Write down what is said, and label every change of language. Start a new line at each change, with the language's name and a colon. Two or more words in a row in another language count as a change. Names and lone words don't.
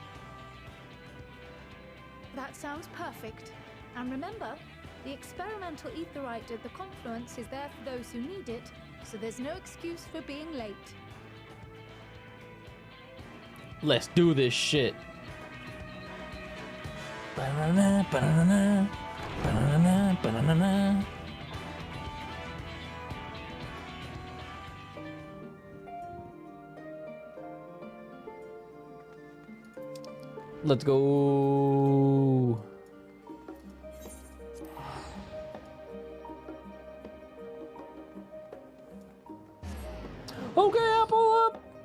English: That sounds perfect. And remember, the experimental etherite at the confluence is there for those who need it, so there's no excuse for being late. Let's do this shit. Ba-na-na, ba-na-na, ba-na-na, ba-na-na. Let's go. Okay, Apple up.